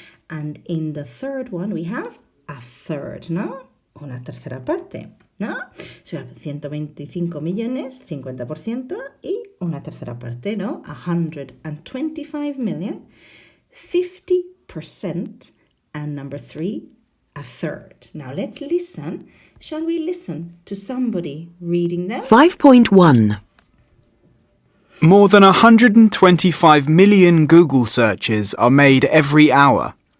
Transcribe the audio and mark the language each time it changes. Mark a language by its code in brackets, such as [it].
[en] And in the third one, we have a third, ¿no? [es] Una tercera parte, ¿no? [en] So we have [es] 125 millones, 50%, y una tercera parte, ¿no? [en] 125 million, 50%, and number 3, a third. Now let's listen. Shall we listen to somebody reading them? 5.1. More than 125 million Google searches are made every hour.